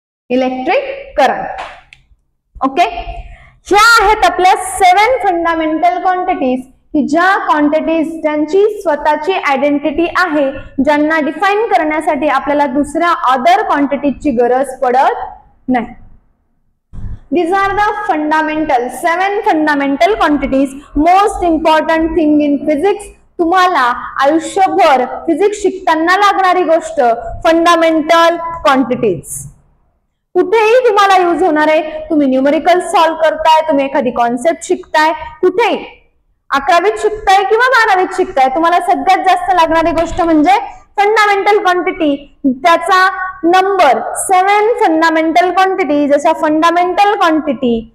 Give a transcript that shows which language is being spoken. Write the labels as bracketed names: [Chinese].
[Marathi] Electric current. Okay, ह्या आहेत आपल्या 7 फंडामेंटल क्वांटिटीज, की ज्या क्वांटिटीज ज्यांची स्वतःची आयडेंटिटी आहे, ज्यांना डिफाइन करण्यासाठी आपल्याला दुसऱ्या अदर क्वांटिटीची गरज पडत नाही। [English] These are the 7 fundamental quantities. Most important thing in physics, [Marathi] तुम्हाला आयुष्यभर फिजिक्स शिकताना लागणारी गोष्ट फंडामेंटल क्वांटिटीज। कुठेही तुम्हाला यूज होणार आहे, तुम्ही न्यूमेरिकल सॉल्व करताय, तुम्ही एखादी कॉन्सेप्ट शिकताय, कुठेही 11वीत शिकताय किंवा 12वीत शिकताय, तुम्हाला सगळ्यात जास्त लागणारी गोष्ट म्हणजे फंडामेंटल क्वांटिटी, त्याचा नंबर 7 फंडामेंटल क्वांटिटी, जशा फंडामेंटल क्वांटिटी